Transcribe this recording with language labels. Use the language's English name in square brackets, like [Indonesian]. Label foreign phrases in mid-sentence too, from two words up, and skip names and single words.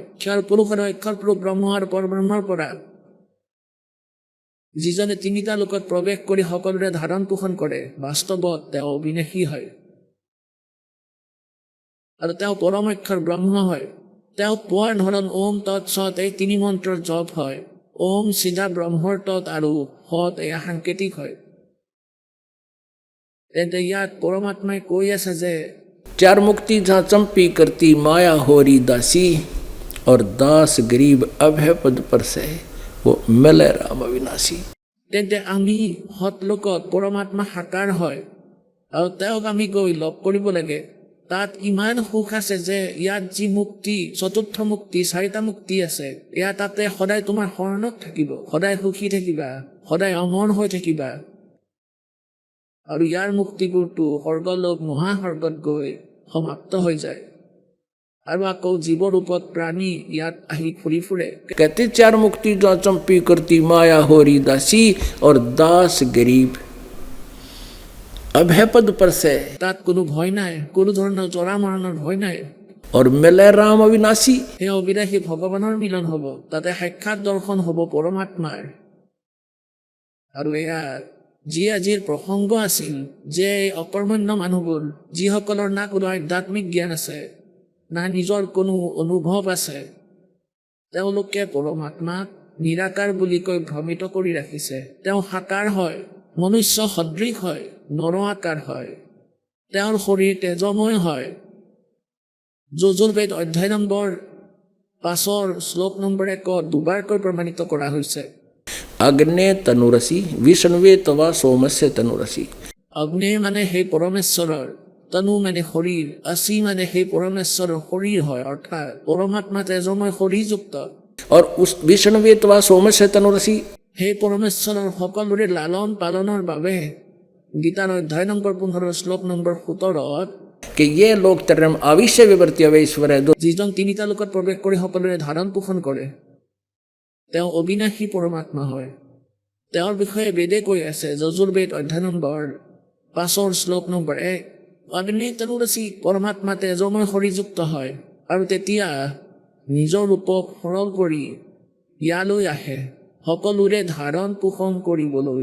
[Assamese] ক্ষৰ পুৰুষ আৰু অক্ষৰ পুৰুষ ব্ৰহ্ম আৰু পৰব্ৰহ্মৰ পৰা, যিজনে তিনিটা লোকত প্ৰৱেশ কৰি সকলোৰে ধাৰণ পোষণ কৰে, বাস্তৱত তেওঁ অবিনাশী হয় আৰু তেওঁ পৰম অক্ষৰ ব্ৰহ্ম হয়। তেওঁ পোৱাৰ ধৰণ ওম তৎসৎ এই তিনি মন্ত্ৰৰ জপ হয়। ওম চিধা ব্ৰহ্মৰ তৎ আৰু সৎ এয়া সাংকেতিক হয়। তেন্তে ইয়াত পৰমাত্মাই কৈ আছে যে [Hindi] चार मुक्ति जहाँ चंपी करती माया होरी दासी और दास गरीब अभय पद पर से वो मिले राम अविनाशी। [Assamese] তেন্তে আমি সৎলোকত পৰমাত্মা সাকাৰ হয় আৰু তেওঁক আমি গৈ লগ কৰিব লাগে। তাত ইমান সুখ আছে যে ইয়াত যি মুক্তি, চতুৰ্থ মুক্তি, চাৰিটা মুক্তি আছে, এয়া তাতে সদায় তোমাৰ শৰণত থাকিব, সদায় সুখী থাকিবা, সদায় অমৰ হৈ থাকিবা। আৰু ইয়াৰ মুক্তিবোৰতো স্বৰ্গলোক মহাস্বৰ্গত গৈ সমাপ্ত হৈ যায় আৰু আকৌ জীৱৰূপত প্ৰাণী ইয়াত আহি ফুৰি ফুৰে। [Hindi] कहते चार मुक्ति जहाँ चंपी करती माया होरी दासी और दास गरीब अभय पद पर से [Assamese] তাত কোনো ভয় নাই, কোনো ধৰণৰ জৰা মৰণৰ ভয় নাই। [Hindi] और मिले राम अविनाशी। [Assamese] সেই অবিনাশী ভগৱানৰ মিলন হ'ব, তাতে সাক্ষাৎ দৰ্শন হ'ব পৰমাত্মাৰ। আৰু এয়া যি আজিৰ প্ৰসংগ আছিল যে অকৰ্মণ্য মানুহবোৰ, যিসকলৰ না কোনো আধ্যাত্মিক জ্ঞান আছে, না নিজৰ কোনো অনুভৱ আছে, তেওঁলোকে পৰমাত্মাক নিৰাকাৰ বুলি কৈ ভ্ৰমিত কৰি ৰাখিছে। তেওঁ সাকাৰ হয়, মনুষ্য সদৃশ হয়, নৰ আকাৰ হয়, তেওঁৰ শৰীৰ তেজময় হয়। যজুৰ্বেদ অধ্যায় নম্বৰ 5 শ্লোক নম্বৰ 1 দুবাৰকৈ প্ৰমাণিত কৰা হৈছে। [Sanskrit] अग्ने तनुरसी विष्णुवे तवा सोमस्य तनुरसी। [Assamese] অগ্নি মানে সেই পৰমেশ্বৰৰ, তনু মানে শৰীৰ, আচি মানে সেই পৰমেশ্বৰৰ শৰীৰ হয়, অৰ্থাৎ পৰমাত্মা তেজময় শৰীৰযুক্ত। [Hindi] और उस [Sanskrit] विष्णुवे तवा सोमस्य तनुरसी [Assamese] সেই পৰমেশ্বৰৰ সকলোৰে লালন পালনৰ বাবে গীতাৰ অধ্যায় নম্বৰ 15 শ্লোক নম্বৰ 17 [Sanskrit] कि ये लोक तरम आविश्य विवर्ती अवैश्वर है। [Assamese] যিজন তিনিটা লোকত প্ৰৱেশ কৰি সকলোৰে ধাৰণ পোষণ কৰে, তেওঁ অবিনাশী পৰমাত্মা হয়। তেওঁৰ বিষয়ে বেদে কৈ আছে। যজুৰ্বেদ অধ্যায় নম্বৰ 5 শ্লোক নম্বৰ 1 [Sanskrit] अग्ने तनुरसी, [Assamese] পৰমাত্মা তেজময় শৰীৰযুক্ত হয় আৰু তেতিয়া নিজৰ ৰূপক সৰল কৰি ইয়ালৈ আহে সকলোৰে ধাৰণ পোষণ কৰিবলৈ।